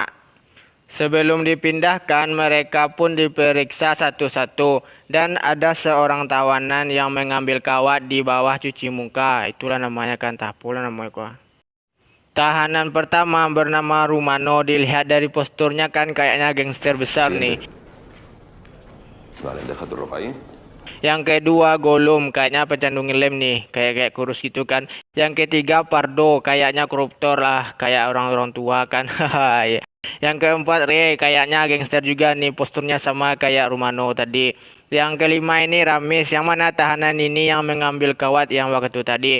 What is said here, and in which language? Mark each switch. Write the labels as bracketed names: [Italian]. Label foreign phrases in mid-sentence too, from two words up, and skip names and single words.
[Indonesian] Sebelum dipindahkan, mereka pun diperiksa satu-satu, dan ada seorang tawanan yang mengambil kawat di bawah cuci muka. Itulah namanya kan, tapul namanya kok. Tahanan pertama bernama Rumano, dilihat dari posturnya kan kayaknya gangster besar nih. [Spanish] Vale, deja tu ropa ahí. [Indonesian] Yang kedua Gollum, kayaknya pecandu ngelem nih, kayak kurus gitu kan. Yang ketiga Pardo, kayaknya koruptor lah, kayak orang-orang tua kan. Ya. Yang keempat Ray, kayaknya gangster juga nih, posturnya sama kayak Rumano tadi. Yang kelima ini Ramis, yang mana tahanan ini yang mengambil kawat yang waktu tadi.